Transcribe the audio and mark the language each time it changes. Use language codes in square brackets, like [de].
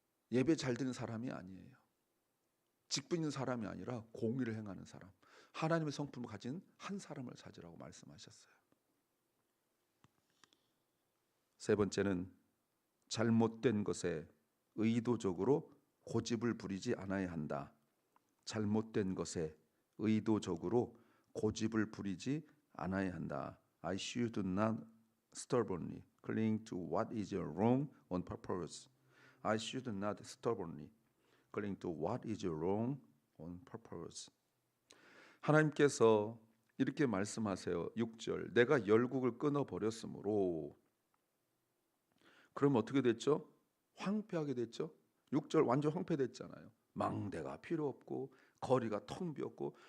[ko] 예배 잘 드는 사람이 아니에요. 직분 있는 사람이 아니라 공의를 행하는 사람, 하나님의 성품을 가진 한 사람을 찾으라고 말씀하셨어요. 세 번째는 잘못된 것에 의도적으로 고집을 부리지 않아야 한다. 잘못된 것에 의도적으로 고집을 부리지 않아야 한다. [en] I should not stubbornly cling to what is wrong on purpose. I should not stubbornly cling to what is wrong on purpose. [ko] 하나님께서 이렇게 말씀하세요. 6절 내가 열국을 끊어버렸으므로. 그러면 어떻게 됐죠? 황폐하게 됐죠. 6절 완전 황폐됐잖아요. 망대가 필요 없고 거리가 텅 비었고.